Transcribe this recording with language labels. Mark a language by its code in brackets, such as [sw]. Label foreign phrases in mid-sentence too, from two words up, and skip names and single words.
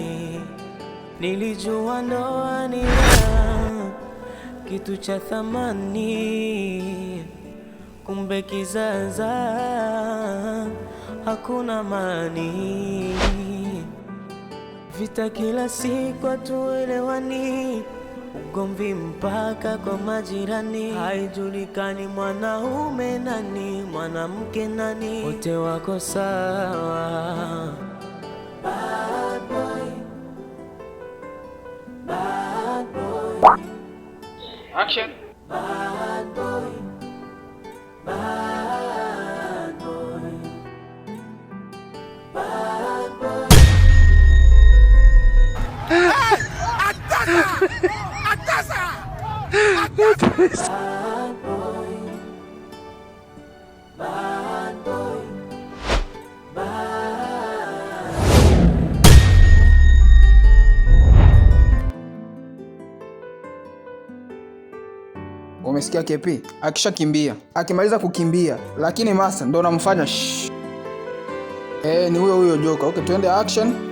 [sw] Nilijua ndoa ni kitu cha thamani, kumbe kizaza hakuna amani. Vita kila siku hatuelewani, ugomvi mpaka kwa majirani. Haijulikani mwanaume nani, mwanamke nani, wote wako sawa. [en] Bad boy, bad boy. Action. Bad boy, bad boy, bad boy. [sw] Atasa! [en] Bad boy, bad boy, bad. [sw] Umesikia KP? Akishakimbia, akimaliza kukimbia, lakini Masa ndo namfanya shh. Ni huyo Joka. Okay, tuende action.